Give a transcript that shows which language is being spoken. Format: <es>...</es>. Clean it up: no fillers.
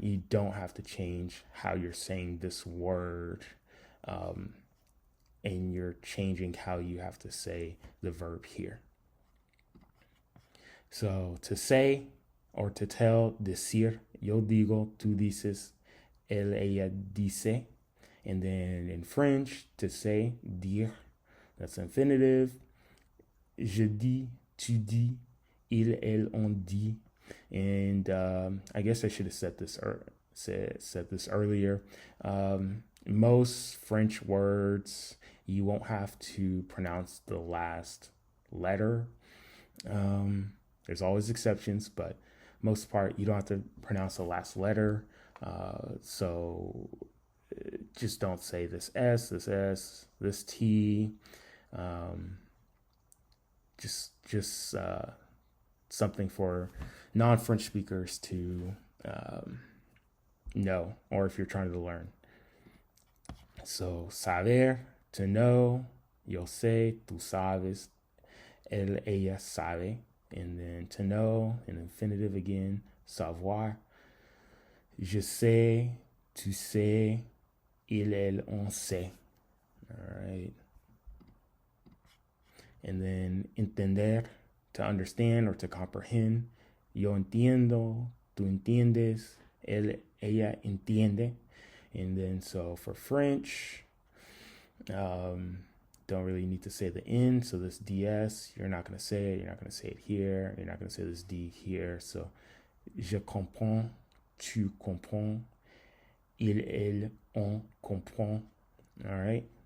<en>You don't have to change how you're saying this word, and you're changing how you have to say the verb here. So to say or to tell,</en> <es>decir, yo digo, tú dices, él, ella dice.</es> <en>And then in French, to say, dire, that's infinitive.</en> <fr>Je dis, tu dis, il, elle, on dit.</fr> <en>And I guess I should have said this earlier. Most French words, you won't have to pronounce the last letter. There's always exceptions, but most part, you don't have to pronounce the last letter. So just don't say this S, this T. Just something for non-French speakers to know, or if you're trying to learn.</en> <es>So saber,</es> <en>to know,</en> <es>yo sé, tú sabes, él, ella sabe.</es> <en>And then to know, an infinitive again, savoir.</en> <fr>Je sais, tu sais, il, elle, on sait.</fr> <en>All right. And then entender, to understand or to comprehend.</en> <es>Yo entiendo, tú entiendes, él, ella entiende.</es> <en>And then so for French, don't really need to say the N. So this DS, you're not going to say it. You're not going to say it here. You're not going to say this D here. So</en> <fr>je comprends, tu comprends, il, elle, on comprend.</fr> <en>All right.</en>